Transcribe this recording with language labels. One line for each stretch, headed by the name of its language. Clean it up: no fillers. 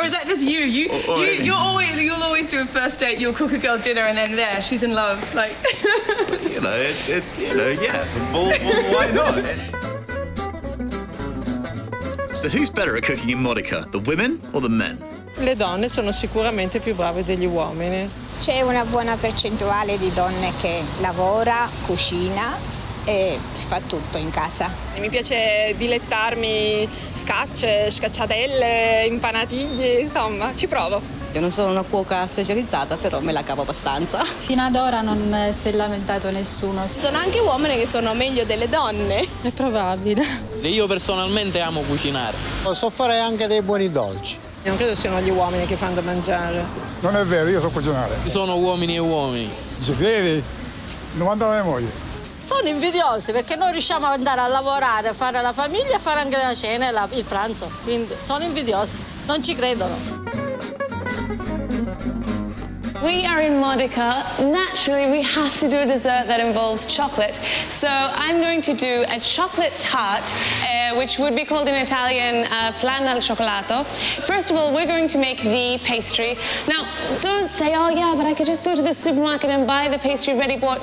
English: Or is that just you? You'll always do a first date, you'll cook a girl dinner, and then there, she's in love, like... yeah. Well, why not? So who's better at cooking in Modica, the women or the men?
Italian: Le donne sono sicuramente più brave degli uomini. C'è una buona percentuale di donne che lavora, cucina e fa tutto in casa. Mi piace dilettarmi scacce, scacciatelle, impanatigli, insomma, ci provo. Io non sono una cuoca specializzata, però me la cavo abbastanza. Fino ad ora non si è lamentato nessuno. Sono anche uomini che sono meglio delle donne. È probabile. Io personalmente amo cucinare. So fare anche dei buoni dolci. Non credo siano gli uomini che fanno da mangiare. Non è vero, io so cucinare. Ci sono uomini e uomini. Ci credi? Domanda alla mia moglie. Sono invidiosi perché noi riusciamo ad andare a lavorare, a fare la famiglia e fare anche la cena e il pranzo. Quindi sono invidiosi, non ci credono.
English: We are in Modica. Naturally, we have to do a dessert that involves chocolate. So I'm going to do a chocolate tart, which would be called in Italian flan al cioccolato. First of all, we're going to make the pastry. Now, don't say, oh yeah, but I could just go to the supermarket and buy the pastry ready bought.